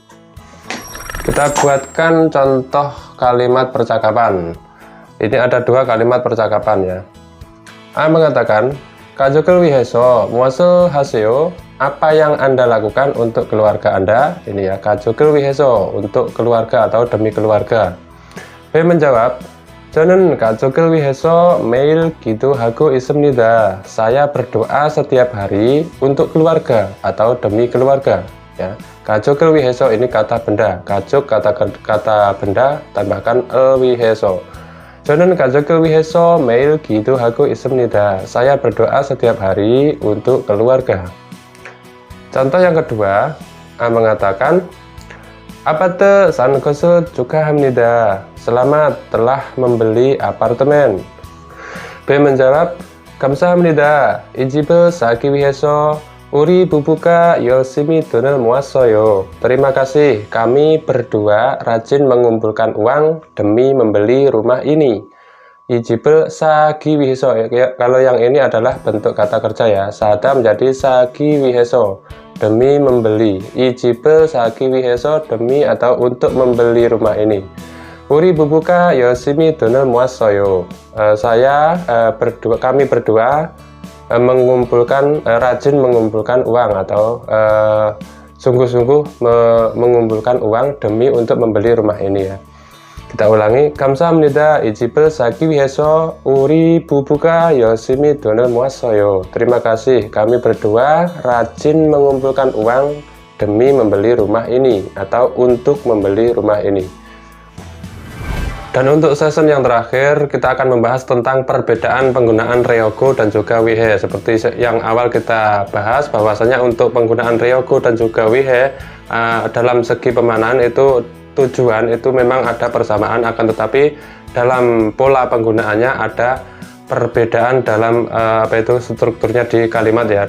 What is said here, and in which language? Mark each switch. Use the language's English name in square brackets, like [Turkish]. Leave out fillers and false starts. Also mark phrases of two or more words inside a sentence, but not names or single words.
[Indonesian] Kita buatkan contoh kalimat percakapan. Ini ada dua kalimat percakapan ya. A mengatakan, [Korean] 가족을 위해서 무엇을 하세요, [Indonesian] apa yang Anda lakukan untuk keluarga Anda? Ini ya, [Korean] 가족을 위해서, [Indonesian] untuk keluarga atau demi keluarga. B menjawab, [Korean] 저는 가족을 위해서 매일 기도하고 있습니다. [Indonesian] Saya berdoa setiap hari untuk keluarga atau demi keluarga. Ya, [Korean] 가족을 위해서 [Indonesian] ini kata benda, 가족 kata benda, tambahkan wi해서. [Korean] 저는 가족을 위해서 매일 기도하고 있습니다. [Indonesian] Saya berdoa setiap hari untuk keluarga. Contoh yang kedua, A mengatakan, [Korean] 아파트 산 것을 축하합니다. [Indonesian] Selamat telah membeli apartemen. B menjawab, [Korean] 감사합니다. 이 집을 사기 위해서 우리 부부가 열심히 돈을 모았어요. [Indonesian] Terima kasih, kami berdua rajin mengumpulkan uang demi membeli rumah ini. [Korean] 이 집을 사기 위해서. [Indonesian] Kalau yang ini adalah bentuk kata kerja ya. [Korean] 사다 menjadi 사기 위해서, [Indonesian] demi membeli. [Korean] 이 집을 사기 위해서, [Indonesian] demi atau untuk membeli rumah ini. [Korean] 우리 부부가 열심히 돈을 모았어요. [Indonesian] Kami berdua mengumpulkan, rajin mengumpulkan uang atau sungguh-sungguh mengumpulkan uang demi untuk membeli rumah ini ya. Kita ulangi, [Korean] 감사합니다. 이 집을 사기 위해서 우리 부부가 열심히 돈을 모았어요. [Indonesian] Terima kasih, kami berdua rajin mengumpulkan uang demi membeli rumah ini atau untuk membeli rumah ini. Dan untuk season yang terakhir, kita akan membahas tentang perbedaan penggunaan ryogo dan juga wihe. Seperti yang awal kita bahas, bahwasanya untuk penggunaan ryogo dan juga wihe dalam segi pemaknaan itu tujuan itu memang ada persamaan, akan tetapi dalam pola penggunaannya ada perbedaan dalam strukturnya di kalimat ya.